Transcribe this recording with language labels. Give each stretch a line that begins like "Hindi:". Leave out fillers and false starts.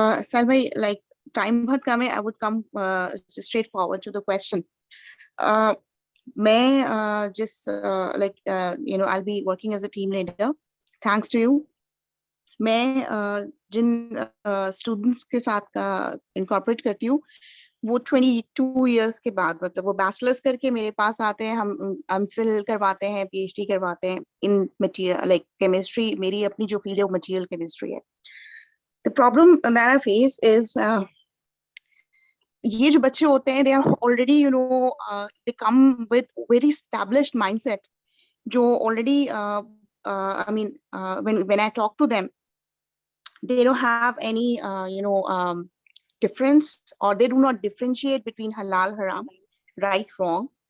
Urdu: سال بھائی
English: like time
Urdu: بہت کم ہے.
English: I would come straight forward to the question.
Urdu: میں
English: just like you know I'll be working as a team leader thanks to you.
Urdu: میں جن students کے ساتھ انکارپوریٹ کرتی ہوں وہ 22 ایئرس کے بعد مطلب وہ بیچلرس کر کے میرے پاس آتے ہیں. ہم فل کرواتے ہیں، پی ایچ ڈی کرواتے ہیں
English: In material like chemistry.
Urdu: میری اپنی جو فیلڈ ہے وہ مٹیریل کیمسٹری ہے.
English: The problem that I face is
Urdu: یہ جو بچے ہوتے ہیں
English: they are already you know they come with very established mindset جو already I mean when I talk to them they don't have any you know difference or they do not differentiate between halal haram, right wrong.